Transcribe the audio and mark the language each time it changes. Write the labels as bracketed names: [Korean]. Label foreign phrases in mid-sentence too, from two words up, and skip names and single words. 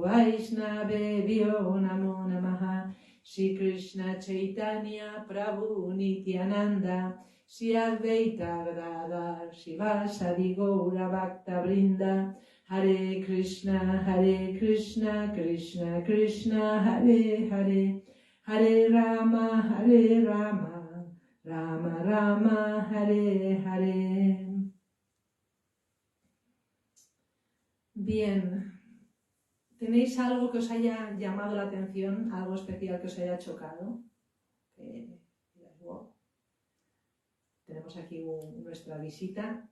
[Sanskrit] वैष्णवेभ्यो नमो नमः श्री कृष्ण चैतन्य प्रभु नित्यानन्द श्री अद्वैत गदाधर शिवसादि गौर भक्त वृन्द हरे कृष्ण कृष्ण कृष्ण हरे हरे हरे राम राम राम हरे हरे. [Spanish] Bien, ¿tenéis algo que os haya llamado la atención? ¿Algo especial que os haya chocado? Wow. Tenemos aquí nuestra visita.